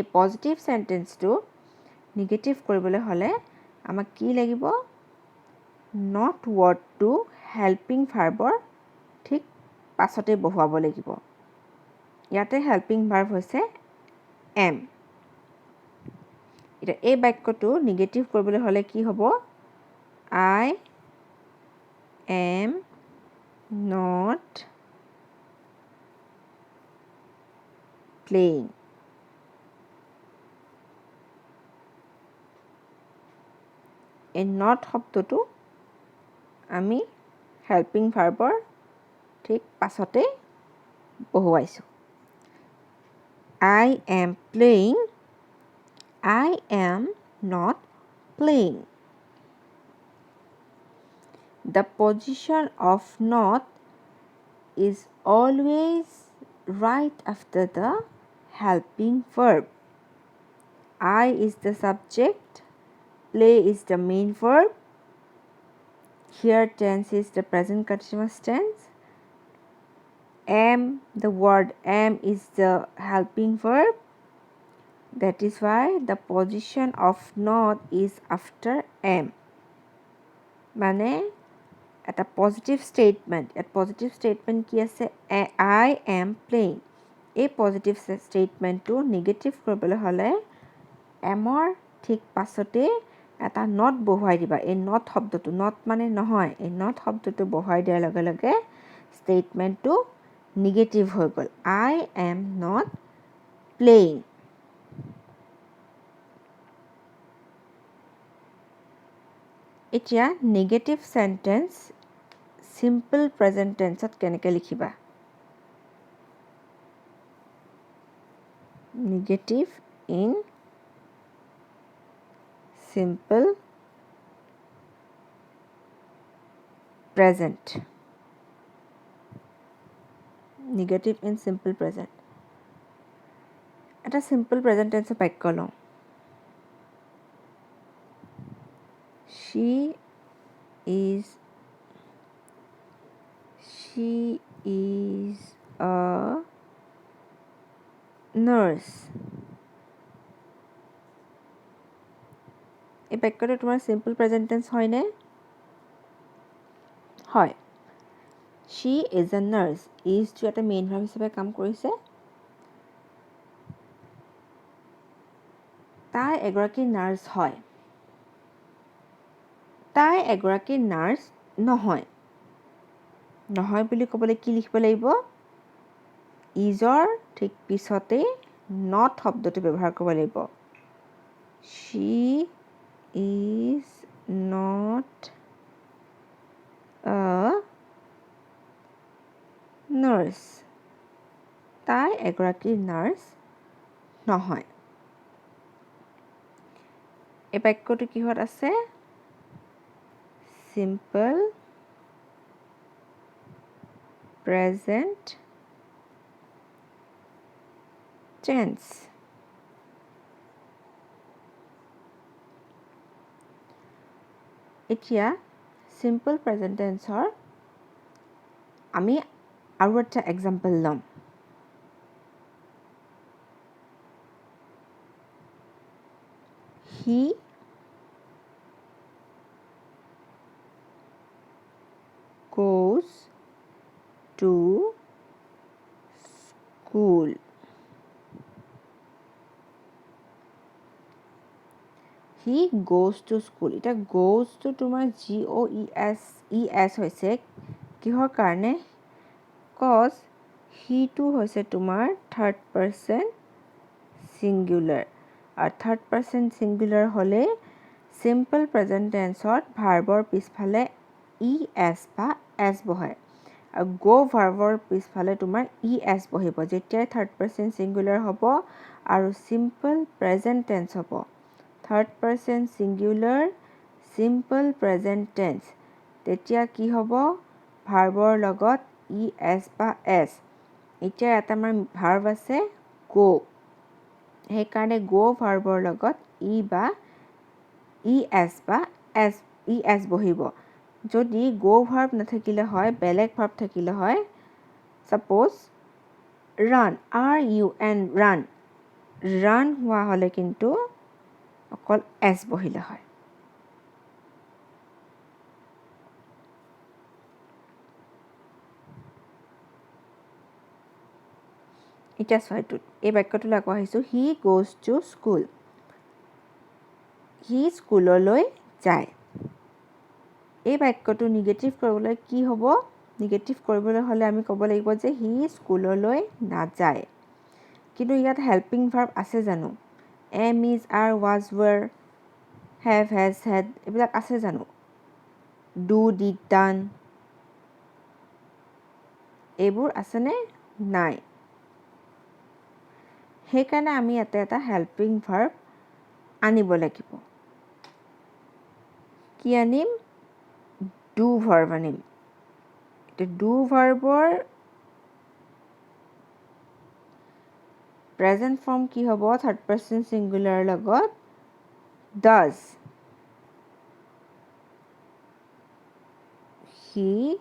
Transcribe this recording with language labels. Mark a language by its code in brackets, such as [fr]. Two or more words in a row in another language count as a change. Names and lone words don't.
[en] positive sentence negative [as] কৰিবলৈ হ'লে আমাক কি লাগিব [en] not word helping verb [as] ঠিক পাছতে বহুৱাব লাগিব ইয়াতে [en] helping verb [as] হৈছে এম এতিয়া এই বাক্যটো নিগেটিভ কৰিবলৈ হ'লে কি হ'ব [en] I am not playing [as] এই নট শব্দটো আমি [en] helping verb [as] ঠিক পাছতে বহুৱাইছোঁ [en] I am playing I am not playing the position of not is always right after the helping verb I is the subject play is the main verb here tense is the present continuous tense am the word am is the helping verb that is why the position of not is after am [as] মানে এটা [en] positive statement [as] ইয়াত [en] positive statement [as] কি আছে [en] I am playing [as] এই [en] positive statement negative [as] কৰিবলৈ হ'লে এমৰ ঠিক পাছতে এটা নট বহুৱাই দিবা এই নট শব্দটো নট মানে নহয় এই নট শব্দটো বহুৱাই দিয়াৰ লগে লগে ষ্টেটমেণ্টটো নিগেটিভ হৈ গ'ল [en] I am not playing [as] এতিয়া [en] negative sentence simple present tense [as] কেনেকৈ লিখিবা [en] negative in simple present negative in simple present [as] এটা [en] simple present tense [as] বাক্য লওঁ [en] she is a nurse [as] এই বাক্যটো তোমাৰ [en] simple present tense [as] হয়নে হয় [en] she is a nurse [as] is টো এটা [en] main verb [as] হিচাপে কাম কৰিছে তাই এগৰাকী নাৰ্ছ হয় তাই এগৰাকী নাৰ্ছ নহয় নহয় বুলি ক'বলৈ কি লিখিব লাগিব ইজৰ ঠিক পিছতে not শব্দটো ব্যৱহাৰ কৰিব লাগিব [en] she is not a nurse [as] তাই এগৰাকী নাৰ্ছ নহয় এই বাক্যটো কিহত আছে [en] simple present tense [as] এতিয়া [en] simple present tense [as] ৰ আমি আৰু এটা এক্সাম্পল ল'ম [en] he goes to school he goes to school এটা goes to তোমাৰ GOES [as] হৈছে কিহৰ কাৰণে [en] cause he [as] টো হৈছে তোমাৰ [en] third person [as] singular আৰু [en] third person singular [as] হ'লে [en] simple present tense [as] ত ভাৰ্বৰ পিছফালে es বা s বহে আৰু go ভাৰ্বৰ পিছফালে তোমাৰ es বহিব যেতিয়াই [en] third person singular [as] হ'ব আৰু [en] simple present tense [as] হ'ব [en] third person singular simple present tense [as] তেতিয়া কি হ'ব ভাৰ্বৰ লগত es বা s এতিয়া এটা আমাৰ ভাৰ্ব আছে go সেইকাৰণে go ভাৰ্বৰ লগত বা es বা es বহিব যদি go ভাৰ্ব নাথাকিলে হয় বেলেগ ভাৰ্ব থাকিলে হয় [en] suppose run [as] run হোৱা হ'লে কিন্তু অকল s বহিলে হয় এতিয়া ছয়টোত এই বাক্যটোলৈ আকৌ আহিছোঁ [en] he goes to school [as] he স্কুললৈ যায় এই বাক্যটো নিগেটিভ কৰিবলৈ কি হ'ব নিগেটিভ কৰিবলৈ হ'লে আমি ক'ব লাগিব যে he স্কুললৈ নাযায় কিন্তু ইয়াত হেল্পিং ভাৰ্ব আছে জানো [en] am is are was were have has had [as] এইবিলাক আছে জানো [en] do did done [as] এইবোৰ আছেনে নাই সেইকাৰণে আমি এটা [en] helping verb [as] আনিব লাগিব কি আনিম do ভাৰ্ব আনিম do ভাৰ্বৰ [en] present form [as] কি হ'ব [en] third person singular [as] লগত [en] does he